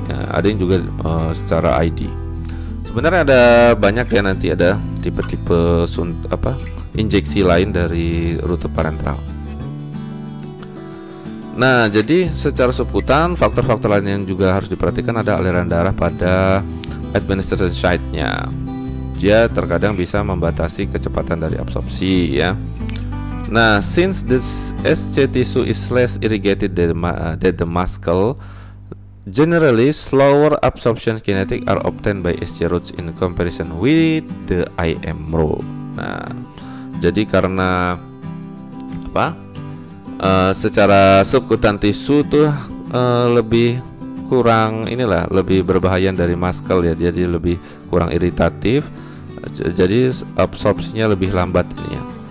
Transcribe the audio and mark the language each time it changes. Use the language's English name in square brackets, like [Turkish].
[Indonesian] Nah, ada yang juga secara ID. Sebenarnya ada banyak ya, nanti ada tipe-tipe injeksi lain dari rute parentral. Nah, jadi secara subkutan faktor-faktor lain yang juga harus diperhatikan ada aliran darah pada administration site-nya. Dia terkadang bisa membatasi kecepatan dari absorpsi ya. [English] Nah, since this SC tissue is less irrigated than the muscle, generally slower absorption kinetic are obtained by SC routes in comparison with the IM route. [Indonesian] Nah, jadi karena secara subkutan tisu tuh lebih kurang lebih berbahaya dari muscle ya, jadi lebih kurang iritatif, jadi absorpsinya lebih lambat ini ya.